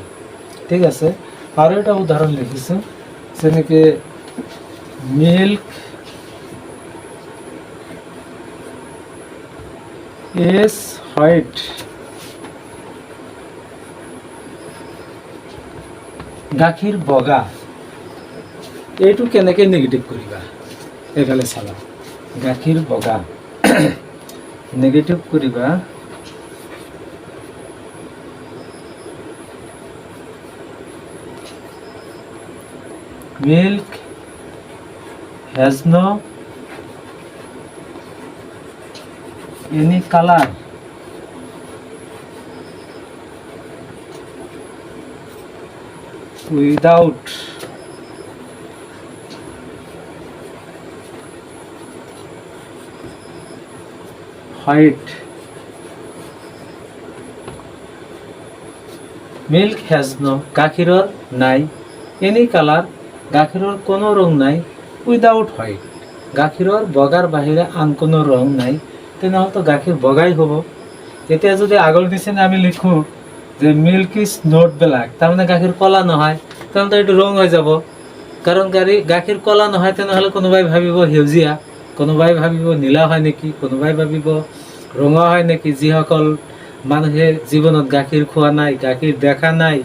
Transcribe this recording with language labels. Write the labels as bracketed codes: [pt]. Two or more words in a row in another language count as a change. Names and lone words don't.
[as] ঠিক আছে, আৰু এটা উদাহৰণ লিখিছোঁ, যেনেকৈ [en] milk is white, [as] গাখীৰ বগা। এইটো কেনেকৈ নেগেটিভ কৰিবা? এইফালে চাবা, গাখীৰ বগা নেগেটিভ কৰিবা [en] milk has no any color without white. Milk has no, [as] গাখীৰৰ নাই, [en] any color, [as] গাখীৰৰ কোনো ৰং নাই, [en] without white, [as] গাখীৰৰ বগাৰ বাহিৰে আন কোনো ৰং নাই, তেনেহ'লেতো গাখীৰ বগাই হ'ব। এতিয়া যদি আগৰ নিচিনা আমি লিখোঁ যে [en] milk is not black, [as] তাৰমানে গাখীৰ ক'লা নহয়, তেনেহ'লে এইটো ৰং হৈ যাব। কাৰণ গাখীৰ ক'লা নহয়, তেনেহ'লে কোনোবাই ভাবিব সেউজীয়া, কোনোবাই ভাবিব নীলা হয় নেকি, কোনোবাই ভাবিব ৰঙা হয় নেকি, যিসকল মানুহে জীৱনত গাখীৰ খোৱা নাই, গাখীৰ দেখা নাই।